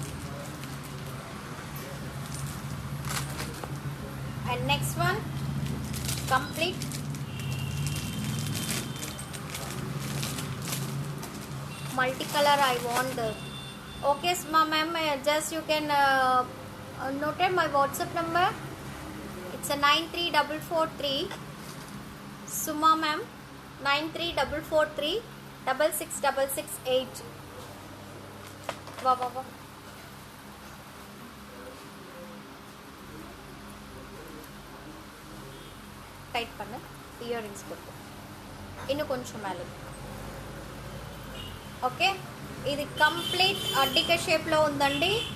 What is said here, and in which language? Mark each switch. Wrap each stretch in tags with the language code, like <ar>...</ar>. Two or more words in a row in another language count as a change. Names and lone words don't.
<en>And next one, complete multicolor. I want the okay ma'am, just you can noted my WhatsApp number. It's a 93443 Suma ma'am, 93443 66668.</en> <ta>வா வா வா. டைட் பண்ணு. இயரிங்ஸ் போட்டு இன்னும் கொஞ்சம் மேலே.</ta> <te>ఓకే, ఇది కంప్లీట్ అడ్డిక షేప్లో ఉందండి.</te>